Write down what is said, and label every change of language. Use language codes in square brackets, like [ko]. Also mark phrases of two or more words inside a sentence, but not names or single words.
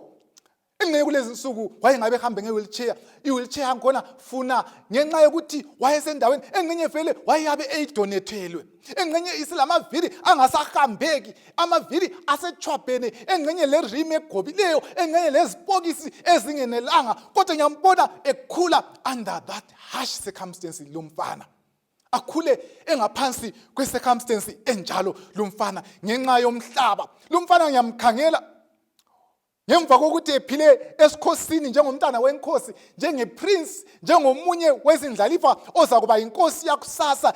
[nd] Engeke kulezi nsuku wayengabe ehambe nge-wheelchair. I-wheelchair yakhona funa ngenxa yokuthi wayesendaweni engxenye vele wayeyabe eyidonethelwe, engxenye isilamavili angasahambeki, amavili asetshwabhene, engxenye lerimi egobileyo, engxenye lezipokisi ezingenelanga. Kodwa ngiyambona ekhula [en] under that harsh circumstance. [nd] Lo mfana akhule engaphansi kwe-circumstance enjalo. Lo mfana ngenxa yomhlaba, lo mfana ngiyamkhangela ngemva kokuthi ephile esikhosini njengomntana wenkosi, njengeprince, njengomunye wezindlalifa oza kuba inkosi yakusasa.